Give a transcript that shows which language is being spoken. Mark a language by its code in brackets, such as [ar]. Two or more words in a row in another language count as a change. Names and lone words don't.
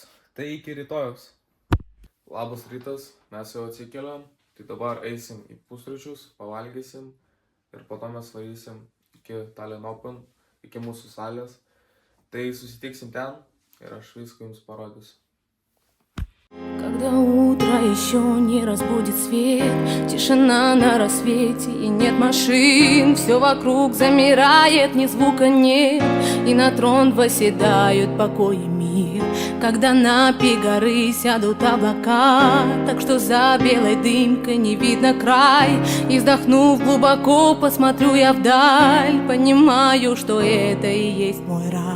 [lt] Tai iki rytojaus. Labas rytas, mes jau atsikeliam. Tai dabar eisim į pusryčius, pavalgysim. Ir po to mes varysim iki Tallinn Open, iki mūsų salės. Tai susitiksim ten ir aš viską jums parodysiu. [ru] Когда утро еще не разбудит свет, тишина на рассвете и нет машин, все вокруг замирает, ни звука нет, и на трон восседают покой и мир. Когда на пик горы сядут облака, так что за белой дымкой не видно край, и вздохнув глубоко, посмотрю я вдаль, понимаю, что это и есть мой рай.